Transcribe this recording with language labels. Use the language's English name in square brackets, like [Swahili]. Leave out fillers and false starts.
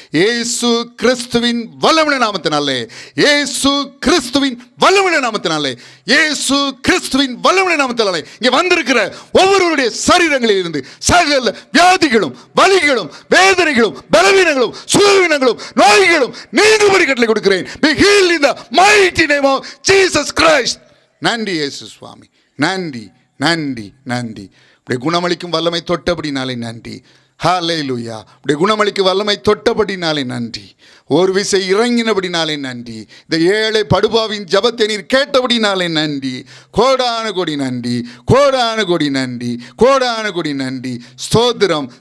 [Tamil] இயேசு கிறிஸ்துவின் வல்லமையுள்ள நாமத்தினாலே, இயேசு கிறிஸ்துவின் வல்லமையுள்ள நாமத்தினாலே, இயேசு கிறிஸ்துவின் வல்லமையுள்ள நாமத்தினாலே இங்கே வந்திருக்கிற ஒவ்வொருவருடைய சரீரங்களில் இருந்து சகல வியாதிகளும் வலிகளும் வேதனைகளும் பலவீனங்களும் சுகவீனங்களும் நோய்களும் நீங்கும்படி கட்டளை கொடுக்கிறேன். [English] Be healed in the mighty name of Jesus Christ. [Tamil] நன்றி இயேசு சுவாமி, நன்றி நன்றி நன்றி. இப்படி குணமளிக்கும் வல்லமை தொட்டபடினாலே நன்றி. ஹல்லேலூயா. இப்படி குணமளிக்கும் வல்லமை தொட்டபடினாலே நன்றி. ஒரு விசை இறங்கினபடினாலே நன்றி. இந்த ஏழை படுபாவின் ஜபத்தை நீர் கேட்டபடினாலே நன்றி. கோடான கொடி நன்றி, கோடான கொடி நன்றி, கோடான கொடி நன்றி. ஸ்தோத்திரம்.